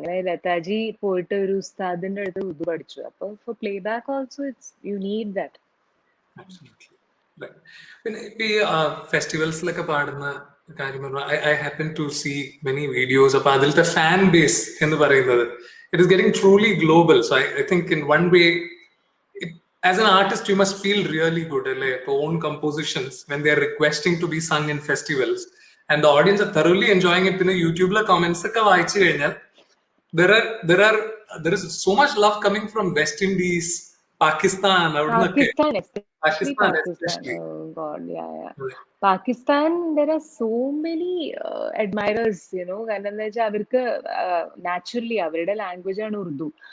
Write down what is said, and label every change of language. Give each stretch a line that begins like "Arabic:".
Malayalam: അങ്ങനെ ലതാജി പോയിട്ട് ഒരു ഉസ്താദിന്റെ അടുത്ത് ഉറുദു പഠിച്ചു. അപ്പൊ
English: For playback also it's you need that. Absolutely. Right.
Malayalam: പിന്നെ ഇപ്പൊ ഈ ഫെസ്റ്റിവൽസിലൊക്കെ പാടുന്ന കാര്യം പറഞ്ഞു,
English: I happen to see many videos.
Malayalam: അപ്പൊ അതിലത്തെ ഫാൻ ബേസ് എന്ന് പറയുന്നത്
English: It is getting truly global. So I think in one way as an artist you must feel really good അല്ലേ, ഇപ്പൊ own compositions when they are requesting to be sung in festivals and the audience are thoroughly enjoying it. പിന്നെ യൂട്യൂബിലെ comments
Malayalam: ഒക്കെ വായിച്ചു കഴിഞ്ഞാൽ
English: there are there are there is so much love coming from West Indies, Pakistan, അവിടുന്നൊക്കെ. Especially Pakistan Pakistan. especially. Oh God, yeah.
Malayalam: Pakistan,
English: there are so many admirers,
Malayalam: കാരണം എന്താ വെച്ചാൽ അവർക്ക് naturally അവരുടെ ലാംഗ്വേജ് ആണ് ഉറുദു.